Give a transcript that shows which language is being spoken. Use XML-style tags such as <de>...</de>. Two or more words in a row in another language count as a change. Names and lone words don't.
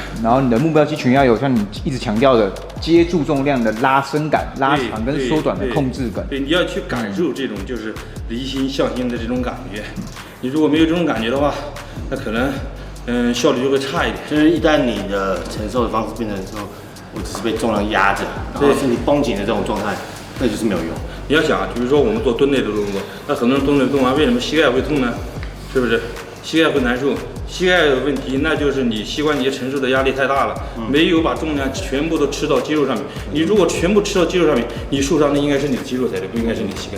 <zh>然後你的目標肌群要有像你一直強調的接住重量的拉伸感、拉長跟縮短的控制感。對，你要去感受這種就是離心向心的這種感覺。你如果沒有這種感覺的話，那可能效率就會差一點。就是一旦你的承受的方式變成說，我只是被重量壓着，然後身體繃緊的這種狀態，那就是沒有用。你要想，比如說我們做蹲內的動作，那很多人蹲內蹲完，為什麼膝蓋會痛呢？是不是？膝蓋會難受，膝蓋的問題，那就是你膝關節承受的壓力太大了，沒有把重量全部都吃到肌肉上面。你如果全部吃到肌肉上面，你受傷的應該是你的肌肉才對，不應該是你的膝蓋。</zh>